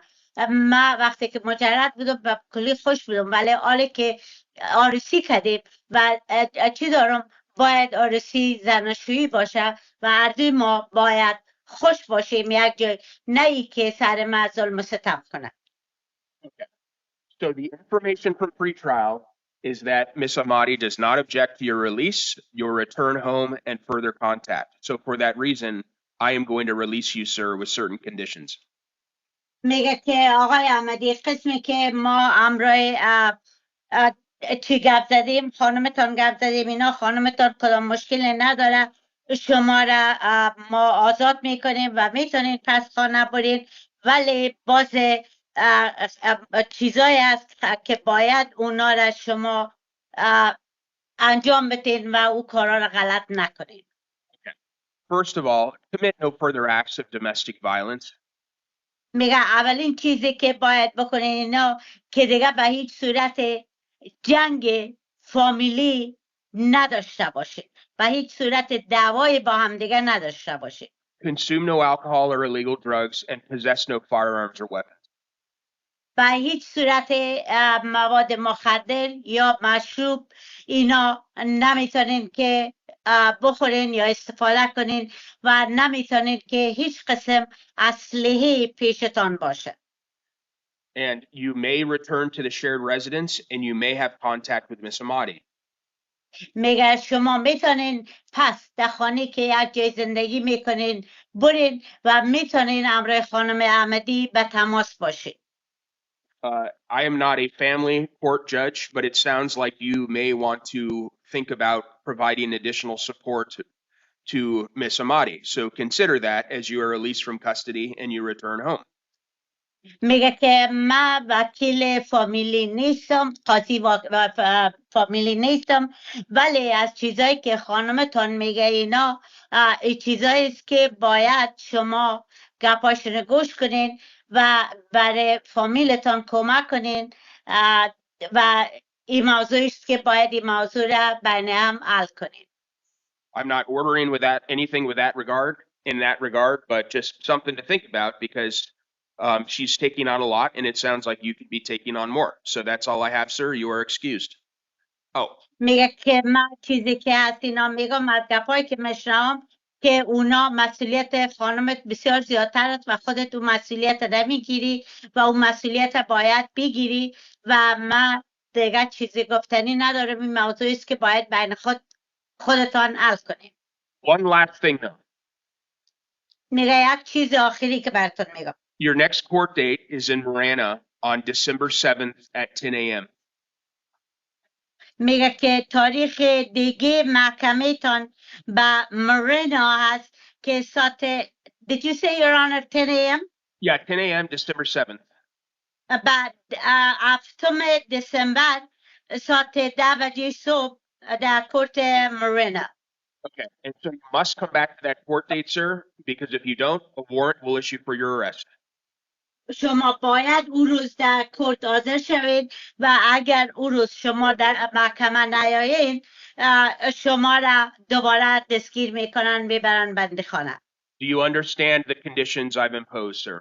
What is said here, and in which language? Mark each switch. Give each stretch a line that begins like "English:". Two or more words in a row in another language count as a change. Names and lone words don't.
Persian: ما وقتی که مجرد بودم به کلی خوش بودم، ولی حالی که آرسی کردیم و چی دارم، باید آرسی زناشویی باشه و هر دوی ما باید خوش باشیم یک جای، نه ای که سر ما ظلم و ستم کنه.
English: So the information from pretrial is that Miss Ahmadi does not object to your release, your return home, and further contact. So for that reason, I am going to release you, sir, with certain conditions.
Persian: میگه که آقای احمدی، قسمی که ما همراه چی گپ زدیم، خانمتان گپ زدیم، اینا خانمتان کدام مشکلی نداره، شما را ما آزاد میکنیم و میتونید پس خانه برین، ولی باز چیزایی هست که باید اونا را شما انجام بدین و او کارا را غلط نکنین.
English: First of all, commit no further acts of domestic violence.
Persian: میگه اولین چیزی که باید بکنین اینا که دیگه به هیچ صورت جنگ فامیلی نداشته باشید، به هیچ صورت دعوای با هم دیگه نداشته باشید.
English: Consume no alcohol or illegal drugs and possess no firearms or weapons.
Persian: به هیچ صورت مواد مخدر یا مشروب اینا نمیتونین که بخورین یا استفاده کنین و نمیتونین که هیچ قسم اسلحه پیشتان باشه.
English: And you may return to the shared residence and you may have contact with Miss Ahmadi.
Persian: میگه شما میتونین پس در خانه که یک جای زندگی میکنین برین و میتونین همراه خانم احمدی به تماس باشین.
English: I am not a family court judge, but it sounds like you may want to think about providing additional support to Miss Ahmadi. So consider that as you are released from custody and you return home.
Persian: میگه که من وکیل فامیلی نیستم، قاضی فامیلی نیستم، ولی از چیزایی که خانمتان میگه اینا این چیزایی است که باید شما گپاشون گوش کنین و برای فامیلتان کمک کنین و این موضوع است که باید این موضوع را بین هم حل کنین.
English: I'm not ordering with that anything with that regard in that regard, but just something to think about because she's taking on a lot and it sounds like you could be taking on more. So that's all I have, sir. You are excused. Oh,
Persian: میگه که من چیزی که هست اینا میگم از گپایی که میشنم که اونا مسئولیت خانمت بسیار زیادتر است و خودت اون مسئولیت نمیگیری و اون مسئولیت باید بگیری و من دیگه چیزی گفتنی ندارم. این موضوعی است که باید بین خودتان حل کنیم.
English: one last thing though.
Persian: میگه یک چیز آخری که براتون میگم.
English: Your next court date is in Marana on December 7th at 10 a.m.
Persian: میگه که تاریخ دیگه محکمه تان به مرینا هست که ساعت
English: Did you say your honor 10 a.m.? Yeah, 10 a.m. December 7th.
Persian: بعد 7 دسامبر ساعت 10 بجه صبح در کورت مرینا.
English: Okay, and so you must come back to that court date, sir, because if you don't, a warrant will issue for your arrest.
Persian: شما باید او روز در کورت حاضر شوید و اگر او روز شما در محکمه نیایین شما را دوباره دستگیر میکنن میبرن بندیخانه.
English: Do you understand the conditions I've imposed, sir?